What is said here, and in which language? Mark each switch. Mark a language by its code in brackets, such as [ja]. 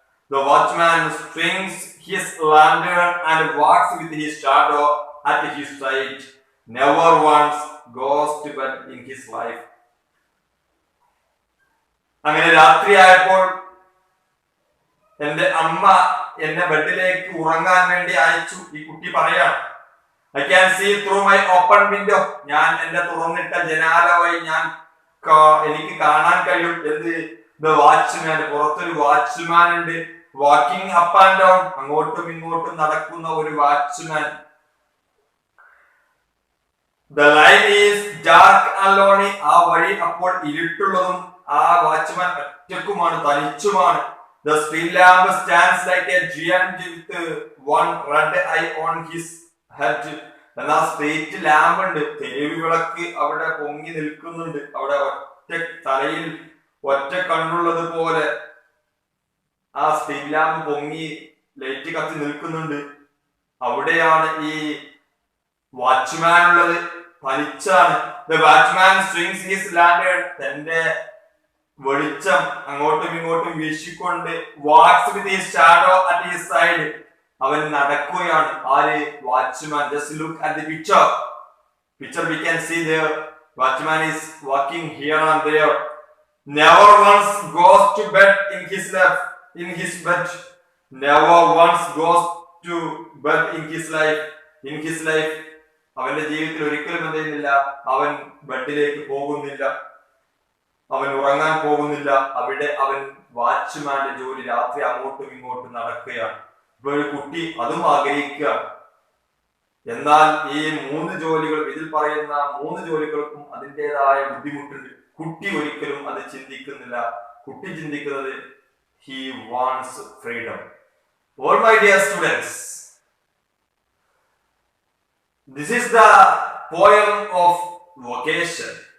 [en] The watchman swings his lantern and walks with his shadow at his side. Never once goes to bed in his life. [ml] അങ്ങനെ രാത്രിയായപ്പോൾ എന്റെ അമ്മ എന്നെ ബെഡിലേക്ക് ഉറങ്ങാൻ വേണ്ടി അയച്ചു. ഈ കുട്ടി പറയാണ്, [en] I can see through my open window. [ml] ഞാൻ എന്റെ തുറന്നിട്ട ജനാല വഴി എനിക്ക് കാണാൻ കഴിയും. എന്ത്? The watchman. പുറത്തൊരു വാച്ച്മാൻ ഉണ്ട്. [en] Walking up and down. [ml] അങ്ങോട്ടും ഇങ്ങോട്ടും നടക്കുന്ന ഒരു watchman. [en] The line is dark and lonely. [ml] ആ വഴി അപ്പോൾ ഇരുട്ടുള്ളതും ആ watchman ഒറ്റക്കുമാണ്, തനിച്ചുമാണ്. [en] The street lamp stands like a giant with one red eye on his head. [ml] എന്നാൽ സ്ട്രീറ്റ് ലാമ്പ് ഉണ്ട്, തെരുവ് വിളക്ക് അവിടെ പൊങ്ങി നിൽക്കുന്നുണ്ട്. അവിടെ ഒറ്റ തലയിൽ ഒറ്റ കണ്ണുള്ളത് പോലെ ആ സ്ട്രീറ്റ് ലാമ്പ് പൊങ്ങി ലൈറ്റ് കത്തി നിൽക്കുന്നുണ്ട്. അവിടെയാണ് ഈ വാച്ച്മാൻ ഉള്ളത്, തനിച്ചാണ്. [en] The watchman swings his lantern. [ml] തന്റെ വെളിച്ചം അങ്ങോട്ടും ഇങ്ങോട്ടും വീശിക്കൊണ്ട് [en] Walks with his shadow at his side. [ml] അവൻ നടക്കുകയാണ്. ആര്? Watchman. [en] Just look at the picture. We can see there. Watchman is walking here and there. Never once goes to bed in his bed. Never once goes to bed in his life. [ml] അവന്റെ ജീവിതത്തിൽ ഒരിക്കലും എന്ത് ചെയ്യുന്നില്ല? അവൻ ബെഡിലേക്ക് പോകുന്നില്ല, അവൻ ഉറങ്ങാൻ പോകുന്നില്ല. അവിടെ അവൻ വാച്ച്മാന്റെ ജോലി രാത്രി അങ്ങോട്ടും ഇങ്ങോട്ടും നടക്കുകയാണ്. ഇപ്പൊ ഒരു കുട്ടി അതും ആഗ്രഹിക്കുകയാണ്. എന്നാൽ ഈ ഇതിൽ പറയുന്ന 3 ജോലികൾക്കും അതിൻ്റെതായ ബുദ്ധിമുട്ടുണ്ട്. കുട്ടി ഒരിക്കലും അത് ചിന്തിക്കുന്നില്ല. കുട്ടി ചിന്തിക്കുന്നത് [en] he wants freedom. All my dear students, this is the poem of vocation.